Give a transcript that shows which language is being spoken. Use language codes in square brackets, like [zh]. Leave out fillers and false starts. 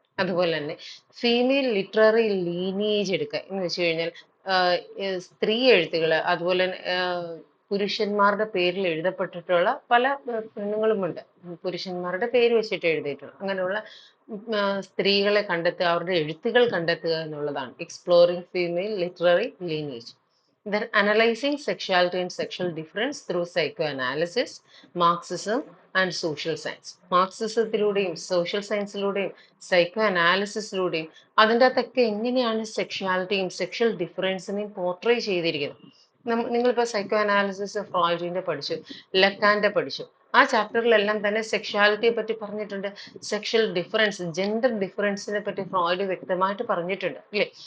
[ml] അതുപോലെ തന്നെ female literary lineage എടുക്കുക എന്ന് വെച്ച് കഴിഞ്ഞാൽ സ്ത്രീ എഴുത്തുകൾ, അതുപോലെ പുരുഷന്മാരുടെ പേരിൽ എഴുതപ്പെട്ടിട്ടുള്ള പല പെണ്ണുങ്ങളുമുണ്ട്. പുരുഷന്മാരുടെ പേര് വെച്ചിട്ട് എഴുതിയിട്ടുള്ള അങ്ങനെയുള്ള സ്ത്രീകളെ കണ്ടെത്തുക, അവരുടെ എഴുത്തുകൾ കണ്ടെത്തുക എന്നുള്ളതാണ് exploring female literary lineage. [en] Then analyzing sexuality and sexual difference through psychoanalysis, Marxism and social science. [ml] മാർക്സിസത്തിലൂടെയും social സയൻസിലൂടെയും psycho അനാലിസിസിലൂടെയും അതിൻ്റെ അകത്തൊക്കെ എങ്ങനെയാണ് സെക്ഷുവാലിറ്റിയും സെക്ഷൽ ഡിഫറൻസിനെയും പോർട്രേ ചെയ്തിരിക്കുന്നത്. നിങ്ങളിപ്പോൾ സൈക്കോ അനാലിസിസ് ഫ്രോയിഡിന്റെ പഠിച്ചു, ലക്കാന്റെ പഠിച്ചു. ആ ചാപ്റ്ററിലെല്ലാം തന്നെ സെക്ഷുവാലിറ്റിയെ പറ്റി പറഞ്ഞിട്ടുണ്ട്. സെക്ഷൽ ഡിഫറൻസ്, ജെൻഡർ ഡിഫറൻസിനെ പറ്റി ഫ്രോയിഡ് വ്യക്തമായിട്ട് പറഞ്ഞിട്ടുണ്ട്, അല്ലേ?